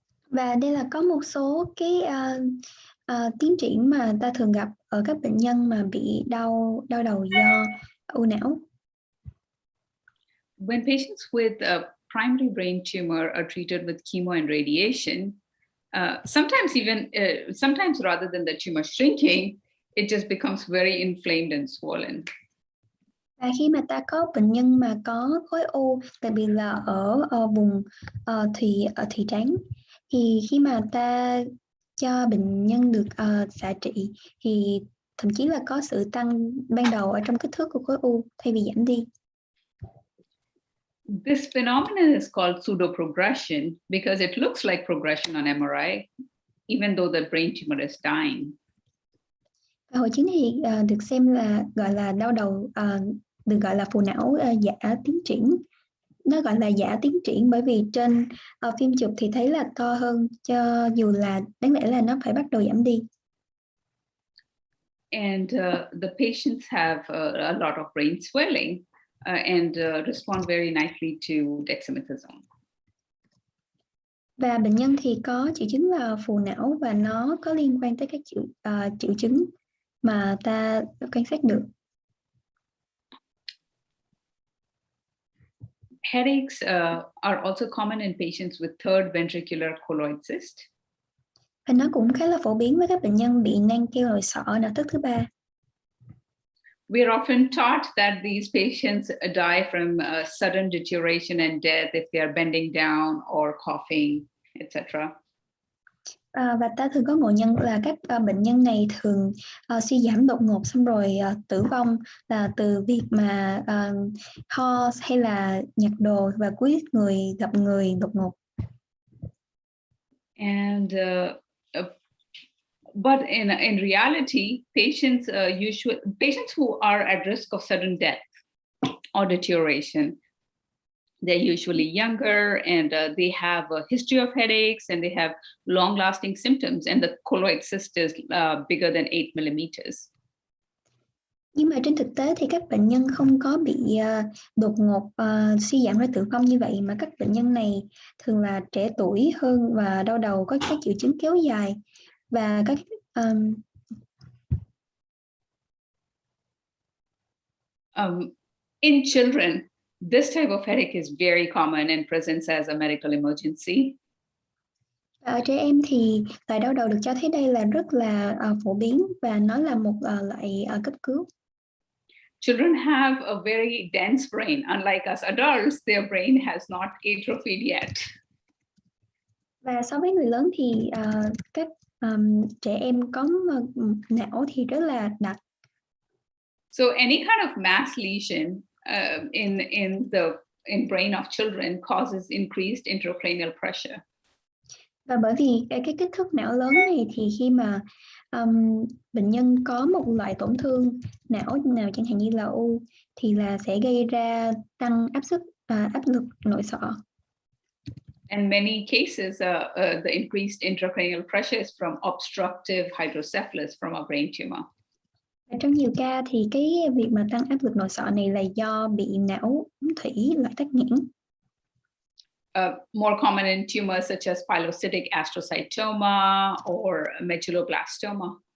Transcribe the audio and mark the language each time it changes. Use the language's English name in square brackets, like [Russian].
[Vietnamese] Và đây là có một số cái tiến triển mà ta thường gặp ở các bệnh nhân mà bị đau đầu do u não. [English] When patients with a primary brain tumor are treated with chemo and radiation, sometimes rather than the tumor shrinking, it just becomes very inflamed and swollen. [Vietnamese] Và khi mà ta có bệnh nhân mà có khối u, đặc biệt là ở vùng thùy trán, thì khi mà ta cho bệnh nhân được xạ trị thì thậm chí là có sự tăng ban đầu ở trong kích thước của khối u thay vì giảm đi. [English] This phenomenon is called pseudoprogression because it looks like progression on MRI, even though the brain tumor is dying. [Vietnamese] Và hội chứng thì được xem là gọi là đau đầu, được gọi là phù não giả tiến triển. Nó gọi là giả tiến triển bởi vì trên phim chụp thì thấy là to hơn, cho dù là đáng lẽ là nó phải bắt đầu giảm đi. [English] And the patients have a lot of brain swelling and respond very nicely to dexamethasone. [Vietnamese] Và bệnh nhân thì có triệu chứng là phù não và nó có liên quan tới các triệu chứng mà ta quan sát được. [English] Headaches are also common in patients with third ventricular colloid cyst. [Vietnamese] Và nó cũng khá là phổ biến với các bệnh nhân bị nang keo nội sọ não thức thứ 3. [English] We are often taught that these patients die from sudden deterioration and death if they are bending down or coughing, etc. [Vietnamese] Và ta thường có ngộ nhận là các bệnh nhân này thường suy giảm đột ngột xong rồi tử vong là từ việc mà ho hay là nhặt đồ và cúi người gặp người đột ngột. [English] And but in reality, patients who are at risk of sudden death or deterioration, they're usually younger and they have a history of headaches and they have long-lasting symptoms, and the colloid cyst is bigger than 8 millimeters. [Vietnamese] Nhưng mà trên thực tế thì các bệnh nhân không có bị đột ngột suy giảm rồi tử vong như vậy, mà các bệnh nhân này thường là trẻ tuổi hơn và đau đầu có các triệu chứng kéo dài và các [English] in children, this type of headache is very common and presents as a medical emergency. [Vietnamese] Ở trẻ em thì loại đau đầu được cho thấy đây là rất là phổ biến và nó là một loại cấp cứu. [English] Children have a very dense brain. Unlike us adults, their brain has not atrophied yet. [Vietnamese] Và so với người lớn thì các trẻ em có não thì rất là đặc. [English] So any kind of mass lesion in brain of children causes increased intracranial pressure. [Vietnamese] Và bởi vì cái kích thước não lớn này thì khi mà bệnh nhân có một loại tổn thương não nào chẳng hạn như là u thì là sẽ gây ra tăng áp lực nội sọ. [English] In many cases, the increased intracranial pressure is from obstructive hydrocephalus from a brain tumor. [Vietnamese] Trong nhiều ca thì cái việc mà tăng áp lực nội sọ này là do bị não ống thủy loại tắc nghẽn. [English] More common in tumors such as pilocytic astrocytoma or medulloblastoma.